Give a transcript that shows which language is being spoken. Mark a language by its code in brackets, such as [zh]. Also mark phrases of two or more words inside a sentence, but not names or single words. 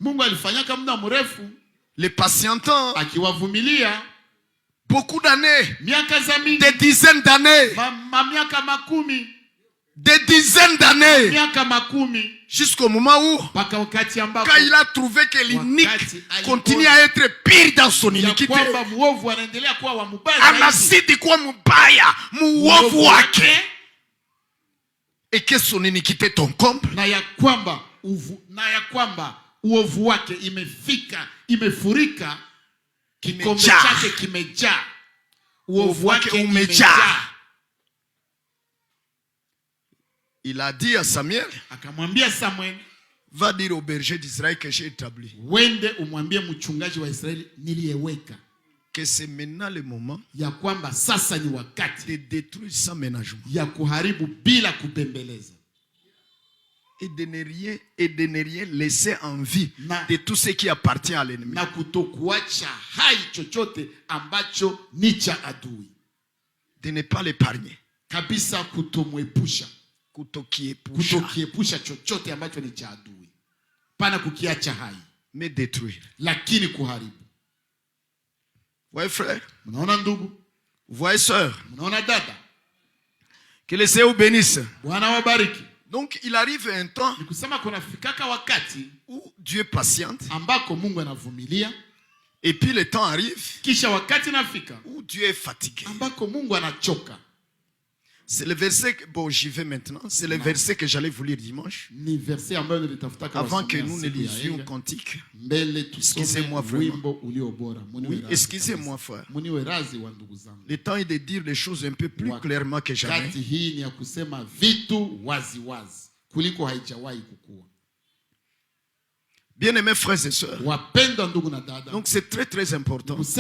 [fr] Les patientants, beaucoup d'années, des dizaines d'années, des dizaines d'années, jusqu'au moment où, quand il a trouvé que l'inique continue à être pire dans son iniquité, [sw] anazidi kuwa mubaya muovu wake, [fr] et que son iniquité t'encombre, [sw] na ya kwamba uovu wake imefurika, kikombe chake kimejaa, uovu wake umejaa. [fr] Il a dit à Samuel, [sw] akamwambia Samuel, [fr] va dire au berger d'Israël que j'ai établi, [sw] wende umwambie mchungaji wa Israeli niliyeweka, [fr] que c'est maintenant le moment [sw] ya kwamba sasa ni wakati [fr] de détruire sans ménagement, [sw] ya kuharibu bila kupembeleza, [fr] et de ne rien laisser en vie de tout ce qui appartient à l'ennemi, [sw] na kutokuacha hai chochote ambacho ni cha adui, [fr] de ne pas l'épargner [sw] kabisa, kutomwepusha, kutokiepusha chochote ambacho ni cha adui, pana kukiacha hai. [fr] mais détruire. [sw] Lakini kuharibu. [fr] Voyez frère? [sw] Mnaona ndugu? [fr] Voyez sœur? [sw] Mnaona dada? [fr] Que le Seigneur bénisse. [sw] Bwana wabariki. [fr] Donc il arrive un temps où Dieu patiente. [sw] Ambako Mungu anavumilia. [fr] Et puis le temps arrive [sw] kisha wakati nafika [fr] où Dieu est fatigué. [sw] Ambako Mungu anachoka. [fr] C'est le verset, bon j'y vais maintenant, c'est le verset que j'allais vous lire dimanche. [sw] Ni verset ambayo nilitafuta [fr] avant que nous ne lisions Cantique. Excusez-moi vraiment. Oui, excusez-moi frère. Le temps est de dire les choses un peu plus clairement que jamais. Bien-aimés frères et sœurs, donc c'est très très important.